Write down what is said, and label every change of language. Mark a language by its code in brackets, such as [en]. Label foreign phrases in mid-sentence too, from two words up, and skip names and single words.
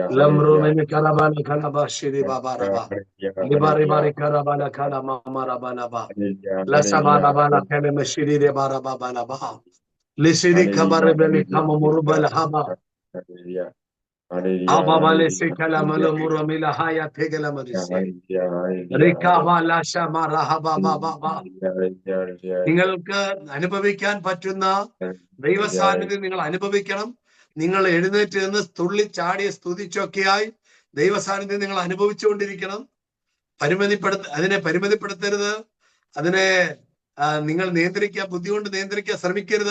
[ml] Lamro mene karabala karaba shiri baba raba libari bari karabala kala mama rabala ba la sabala bala kele mashiri re bara baba la ba lisiri kabare beli kama murubala haba aba bale se kala malo muramila haya tegala marise rika bala shamara haba baba ba നിങ്ങൾക്ക് അനുഭവിക്കാൻ പറ്റുന്ന ദൈവ സാന്നിധ്യം നിങ്ങൾ അനുഭവിക്കണം. നിങ്ങൾ എഴുന്നേറ്റ് നിന്ന് തുള്ളി ചാടിയ സ്തുതിച്ചൊക്കെയായി ദൈവ സാന്നിധ്യം നിങ്ങൾ അനുഭവിച്ചുകൊണ്ടിരിക്കണം. അതിനെ പരിമിതിപ്പെടുത്തരുത്. അതിനെ നിങ്ങൾ ബുദ്ധി കൊണ്ട് നിയന്ത്രിക്കാൻ ശ്രമിക്കരുത്.